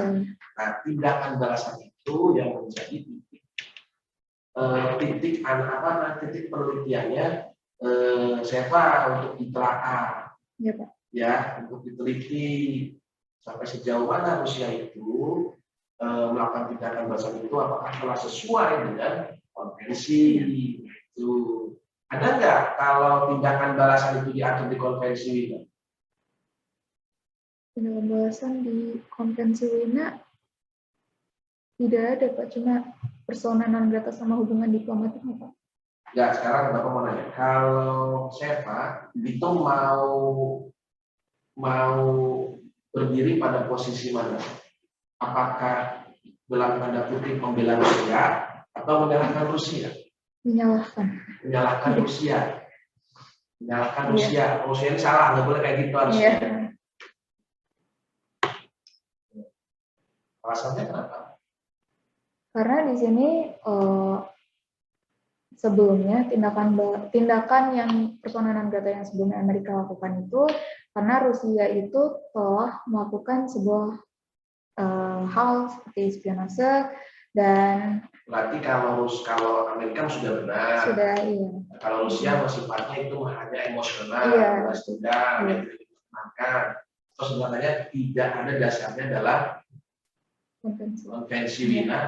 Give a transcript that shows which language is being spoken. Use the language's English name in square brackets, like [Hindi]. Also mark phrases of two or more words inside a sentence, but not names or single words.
[Indonesian] Nah, tindakan balasan itu yang menjadi titik penelitiannya SEPA untuk ditelaah, ya, untuk diteliti sampai sejauh mana Rusia itu melakukan tindakan balasan itu apakah telah sesuai dengan konvensi itu. Ada nggak kalau tindakan balasan itu diatur di konvensi Wina? Tindakan balasan di konvensi Wina tidak ada, Pak, cuma [Latin] persona non grata [Indonesian] sama hubungan diplomatik, Pak. Ya, sekarang Bapak mau nanya, kalau SEPA itu mau berdiri pada posisi mana? Apakah dalam tanda kutip membela Rusia atau menyalahkan Rusia? Menyalahkan Rusia. Menyalahkan Rusia. Rusia ini salah, nggak boleh kayak gitu harusnya. Alasannya kenapa? Karena di sini sebelumnya tindakan yang [Latin] persona non grata [Indonesian] yang sebelumnya Amerika lakukan itu karena Rusia itu telah melakukan sebuah hal seperti spionase dan berarti kalau Amerika sudah benar. Sudah, iya. Kalau Rusia sifatnya itu hanya emosional, balas dendam, maka sebenarnya tidak ada dasarnya dalam konvensi Wina.